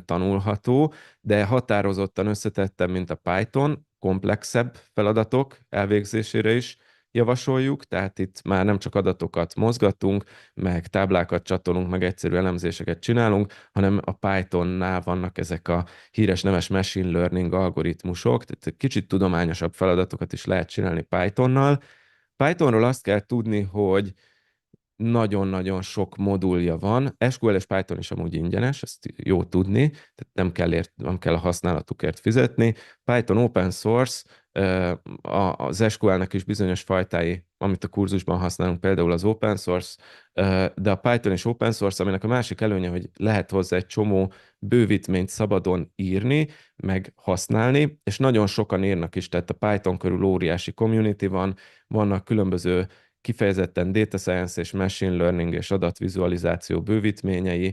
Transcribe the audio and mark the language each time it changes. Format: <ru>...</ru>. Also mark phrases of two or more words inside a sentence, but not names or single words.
<hu>tanulható, de határozottan összetettem, mint a Python, komplexebb feladatok elvégzésére is javasoljuk, tehát itt már nem csak adatokat mozgatunk, meg táblákat csatolunk, meg egyszerű elemzéseket csinálunk, hanem a Pythonnál vannak ezek a híres neves</hu> <en>machine learning</en> <hu>algoritmusok, tehát kicsit tudományosabb feladatokat is lehet csinálni Pythonnal. Pythonról azt kell tudni, hogy nagyon-nagyon sok modulja van. SQL és Python is amúgy ingyenes, ezt jó tudni, tehát nem kell a használatukért fizetni. Python</hu> <en>open source,</en> <hu>az SQL-nek is bizonyos fajtái, amit a kurzusban használunk, például az</hu> <en>open source,</en> <hu>de a Python is</hu> <en>open source,</en> <hu>aminek a másik előnye, hogy lehet hozzá egy csomó bővítményt szabadon írni, meg használni, és nagyon sokan írnak is, tehát a Python körül óriási community van, vannak különböző kifejezetten</hu> <en>data science</en> <hu>és</hu> <en>machine learning</en> <hu>és adatvizualizáció bővítményei.</hu>